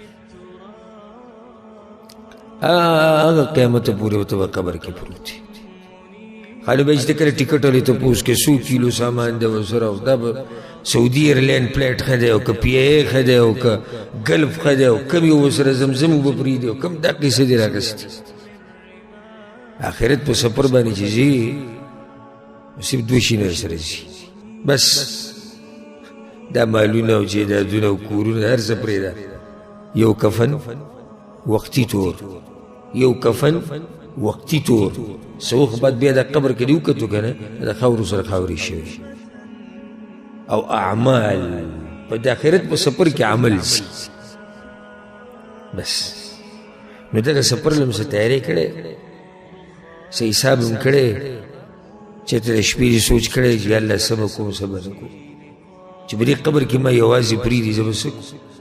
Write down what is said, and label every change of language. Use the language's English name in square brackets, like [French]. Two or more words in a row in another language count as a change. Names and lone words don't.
[Pashto] هغه قیامت پورې ورته به قبر کې پروت وي خالي به چې ته کله ټکټ ولې تپوس کې 100 کیلو سامان دی ورسره او دا به سعودي ایرلاین پلیټ ښه دی او که پی ای ښه دی او که ګلف ښه دی او کم یو ورسره زمزم به پرېږدي او کم دا قیسه دې راغستې آخرت په سفر باندې چې ځي صرف 2 شیونه سره ځي بس دا مالونه او جیدادونه او کورونه هر څه پرېږده یو کفن وقتی طور یو کفن وقتی طور څه وخت بعد بیا د قبر کې دې وکتو که نه د خاورو سره خاورې شوي او اعمال په د آخرت په سفر کې عمل ځي بس نو دغه سفر له م څه تیاری کړی څه حساب هم کړی چې ته د شپې دې سوچ کړی چې الله څه به کوم څه به نه کوم چې په دې قبر کې ما یوازې پرېږدي زه به څه کوم